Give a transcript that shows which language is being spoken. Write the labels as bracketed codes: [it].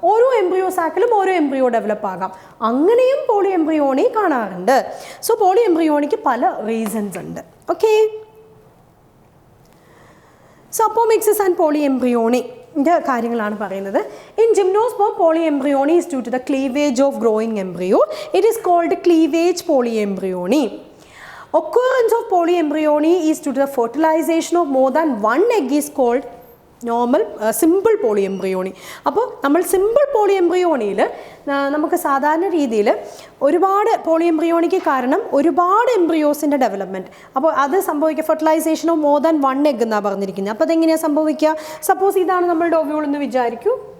[ml] ഓരോ എംബ്രിയോ സാക്കിലും ഓരോ embryo develop ആകാം. അങ്ങനെയും പോളി എംബ്രിയോണി കാണാറുണ്ട്. സോ പോളി എംബ്രിയോണിക്ക് പല റീസൺസ് ഉണ്ട്. Okay, so apomixis and poly embryony കാര്യങ്ങളാണ് പറയുന്നത്. [en] In gymnosperm poly embryony is due to the cleavage of growing embryo. It is called cleavage poly embryony. Occurrence of polyembryony is due to the fertilization of more than one egg is called normal simple poly embryony. [ml] അപ്പോൾ നമ്മൾ simple poly എംബ്രിയോണിയിൽ നമുക്ക് സാധാരണ രീതിയിൽ ഒരുപാട് poly എംബ്രിയോണിക്ക് കാരണം ഒരുപാട് എംബ്രിയോസിൻ്റെ development. അപ്പോൾ അത് സംഭവിക്കുക [en] fertilization of more than one egg [ml] എന്നാണ് പറഞ്ഞിരിക്കുന്നത്. അപ്പോൾ അതെങ്ങനെയാണ് സംഭവിക്കുക? സപ്പോസ് ഇതാണ് നമ്മളുടെ ഓവ്യൂൾ എന്ന് വിചാരിക്കൂ.